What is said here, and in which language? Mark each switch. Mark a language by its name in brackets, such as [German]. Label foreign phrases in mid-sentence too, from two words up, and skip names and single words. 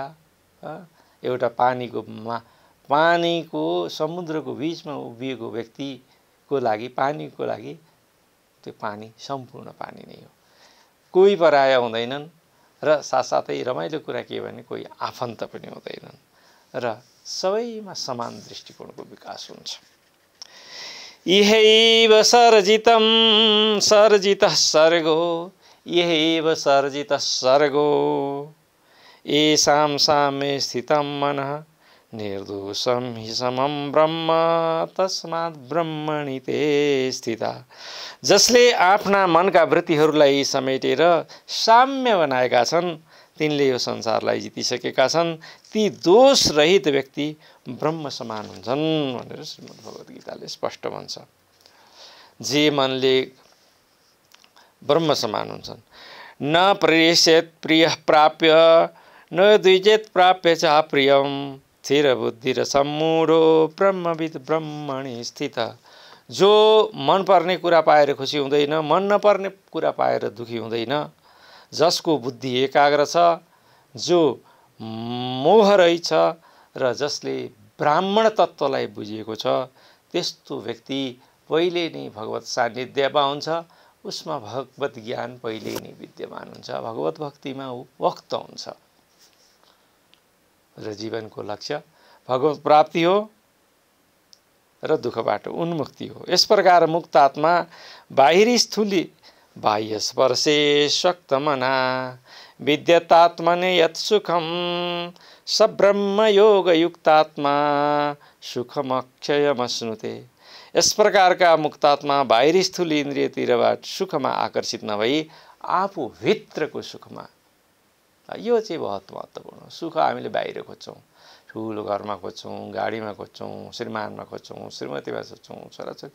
[Nepali] एउटा पानीको समुद्रको बिचमा उभिएको व्यक्तिको लागि, पानीको लागि त्यो पानी सम्पूर्ण पानी नै हो। कोही पराया हुँदैनन् र साथसाथै रमाइलो कुरा के भने कोही आफन्त पनि हुँदैनन् र सबैमा समान दृष्टिकोणको विकास हुन्छ। [Sanskrit] इहैव सर्जितं सर्जितः सर्गो, इहैव सर्जितः सर्गो, येषां साम्ये स्थितं मनः निर्दोषं हि समं ब्रह्म, तस्मात् ब्रह्मणि ते स्थिता। [Nepali] जसले आफ्ना मनका वृत्तिहरूलाई समेटेर साम्य बनाएका छन्, तिनले यो संसारलाई जितिसकेका छन्। ती दोषरहित व्यक्ति ब्रह्म समान हुन्छन् भनेर श्रीमद् भगवत गीताले स्पष्ट भन्छ। जे मनले ब्रह्म समान हुन्छन्। [Sanskrit] न प्रेष्येत् प्रियः प्राप्य, न द्विजेत् प्राप्य च प्रियम्, स्थिर बुद्धि र सम्मूढो ब्रह्मविद् ब्रह्मणि स्थित। [Nepali] जो मन पर्ने कुरा पाएर खुसी हुँदैन, मन नपर्ने कुरा पाएर दुखी हुँदैन, जसको बुद्धि एकाग्र छ, जो मोह रहित छ र जसले ब्राह्मण तत्त्वलाई बुझिएको छ, त्यस्तो व्यक्ति पहिले नै भगवत सान्निध्यमा हुन्छ। उसमा भगवत ज्ञान पहिले नै विद्यमान हुन्छ, भगवत भक्तिमा ऊ वक्त हुन्छ र जीवनको लक्ष्य भगवत प्राप्ति हो र दुःखबाट उन्मुक्ति हो। यस प्रकार मुक्त आत्मा बाहिरी स्थूली [Sanskrit] बाह्य स्पर्शे शक्तमना विद्यतात्मने यत् सुखम स ब्रह्म योग युक्तात्मा सुखमक्षयमश्नुते। [Nepali] यस प्रकारका मुक्तात्मा बाहिरी स्थूल इन्द्रियतिरबाट सुखमा आकर्षित नभई आफूभित्रको सुखमा, यो चाहिँ बहुत महत्त्वपूर्ण हो। सुख हामीले बाहिर खोज्छौँ, ठुलो घरमा खोज्छौँ, गाडीमा खोज्छौँ, श्रीमानमा खोज्छौँ, श्रीमतीमा खोज्छौँ, छोराछोरी।